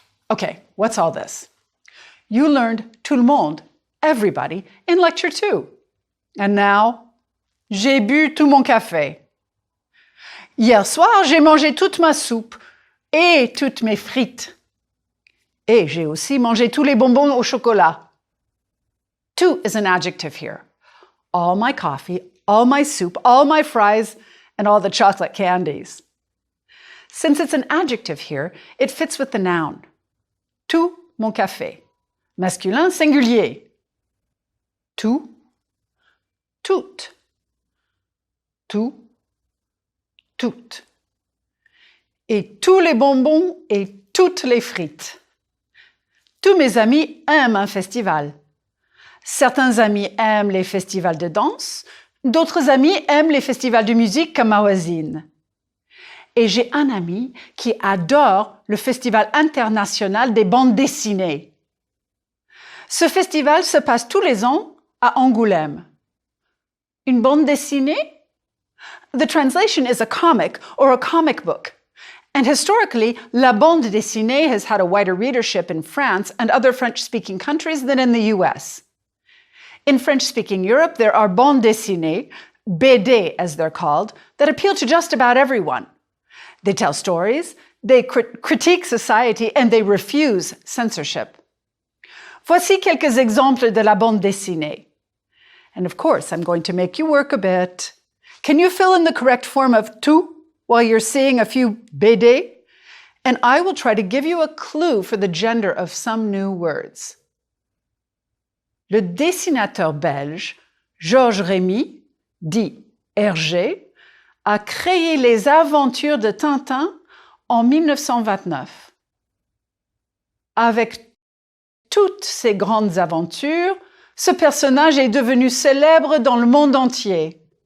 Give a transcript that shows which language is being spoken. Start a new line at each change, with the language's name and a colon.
English: Okay, what's all this? You learned
French: tout le monde,
English: everybody, in lecture 2. And now,
French: j'ai bu tout mon café. Hier soir, j'ai mangé toute ma soupe et toutes mes frites. Et j'ai aussi mangé tous les bonbons au chocolat.
English: Tout is an adjective here. All my coffee, all my soup, all my fries, and all the chocolate candies. Since it's an adjective here, it fits with the noun.
French: Tout mon café. Masculin singulier. Tout, toutes. Tout, toutes. Et tous les bonbons et toutes les frites. Tous mes amis aiment un festival. Certains amis aiment les festivals de danse, d'autres amis aiment les festivals de musique comme Mawazine. Et j'ai un ami qui adore le Festival international des bandes dessinées. Ce festival se passe tous les ans à Angoulême. Une bande dessinée?
English: The translation is a comic or a comic book. And historically, la bande dessinée has had a wider readership in France and other French-speaking countries than in the US. In French-speaking Europe, there are bandes dessinées, BD as they're called, that appeal to just about everyone. They tell stories, they critique society, and they refuse censorship.
French: Voici quelques exemples de la bande dessinée.
English: And of course, I'm going to make you work a bit. Can you fill in the correct form of tout while you're seeing a few BD? And I will try to give you a clue for the gender of some new words.
French: Le dessinateur belge Georges Rémy, dit Hergé, a créé les aventures de Tintin en 1929. Avec toutes ces grandes aventures, ce personnage est devenu célèbre dans le monde entier.